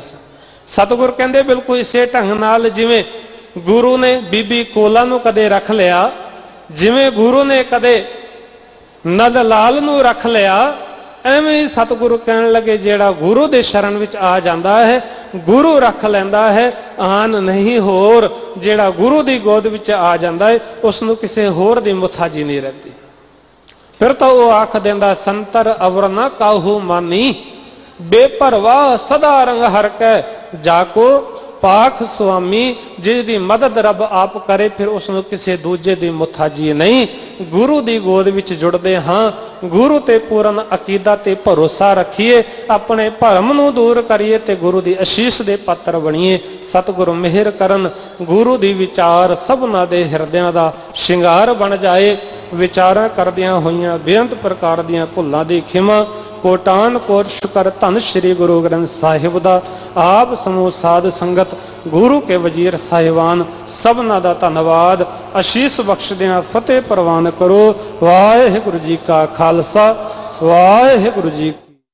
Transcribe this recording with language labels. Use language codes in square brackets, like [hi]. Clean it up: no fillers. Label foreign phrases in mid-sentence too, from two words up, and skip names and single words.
[pa] ਸਤਿਗੁਰੂ ਕਹਿੰਦੇ ਬਿਲਕੁਲ ਇਸੇ ਢੰਗ ਨਾਲ ਜਿਵੇਂ ਗੁਰੂ ਨੇ ਬੀਬੀ ਕੋਲਾ ਨੂੰ ਕਦੇ ਰੱਖ ਲਿਆ, ਜਿਵੇਂ ਗੁਰੂ ਨੇ ਕਦੇ ਨੰਦ ਲਾਲ ਨੂੰ ਰੱਖ ਲਿਆ, ਏਵੇਂ ਹੀ ਸਤਿਗੁਰੂ ਕਹਿਣ ਲੱਗੇ ਜਿਹੜਾ ਗੁਰੂ ਦੇ ਸ਼ਰਣ ਵਿੱਚ ਆ ਜਾਂਦਾ ਹੈ ਗੁਰੂ ਰੱਖ ਲੈਂਦਾ ਹੈ, ਆਨ ਨਹੀਂ ਹੋਰ। ਜਿਹੜਾ ਗੁਰੂ ਦੀ ਗੋਦ ਵਿੱਚ ਆ ਜਾਂਦਾ ਹੈ ਉਸਨੂੰ ਕਿਸੇ ਹੋਰ ਦੀ ਮੁਥਾਜੀ ਨਹੀਂ ਰਹਿੰਦੀ। ਫਿਰ ਤੋ ਵਹ ਆਖ ਦੇਂਦਾ ਸੰਤਰ ਅਵਰ ਨ ਕਾਹੂ ਮਾਨੀ, ਬੇਪਰਵਾਹ ਸਦਾ ਰੰਗ ਹਰਿ ਕੈ, ਜਾਕੋ ਪਾਖ ਸੁਆਮੀ। ਜਿਸਕੀ ਮਦਦ ਰੱਬ ਆਪ ਕਰੇ ਫਿਰ ਉਸਨੋਂ ਕਿਸੀ ਦੂਜੇ ਕੀ ਮੁਥਾਜੀ ਨਹੀਂ। ਗੁਰੂ ਕੀ ਗੋਦ ਵਿੱਚ ਜੁੜਦੇ ਹਾਂ, ਗੁਰੂ ਤੇ ਪੂਰਨ ਅਕੀਦਾ ਤੇ ਭਰੋਸਾ ਰੱਖੀਏ, ਅਪਣੇ ਭਰਮ ਨੂੰ ਦੂਰ ਕਰੀਏ ਤੇ ਗੁਰੂ ਕੀ ਅਸੀਸ ਦੇ ਪਾਤਰ ਬਣੀਏ। ਸਤਿਗੁਰੂ ਮਿਹਰ ਕਰਨ, ਗੁਰੂ ਕੀ ਵਿਚਾਰ ਸਭਨਾ ਦੇ ਹਿਰਦਿਆਂ ਦਾ ਸ਼ਿੰਗਾਰ ਬਣ ਜਾਏ। ਵਿਚਾਰਾਂ ਕਰਦਿਆਂ ਹੋਇਆਂ ਬੇਅੰਤ ਪ੍ਰਕਾਰ ਦੀਆਂ ਭੁੱਲਾਂ ਦੀ ਖਿਮਾ ਕੋਟਾਨ ਕੋਟ ਸ਼ੁਕਰ ਧੰਨ ਸ੍ਰੀ ਗੁਰੂ ਗ੍ਰੰਥ ਸਾਹਿਬ ਦਾ। ਆਪ ਸਮੂਹ ਸਾਧ ਸੰਗਤ ਗੁਰੂ ਕੇ ਵਜ਼ੀਰ ਸਾਹਿਬਾਨ ਸਭਨਾ ਦਾ ਧੰਨਵਾਦ। ਅਸੀਸ ਬਖ਼ਸ਼ਦਿਆਂ ਫ਼ਤਿਹ ਪਰਵਾਨ ਕਰੋ। ਵਾਹਿਗੁਰੂ ਜੀ ਕਾ ਖ਼ਾਲਸਾ ਵਾਹਿਗੁਰੂ ਜੀ।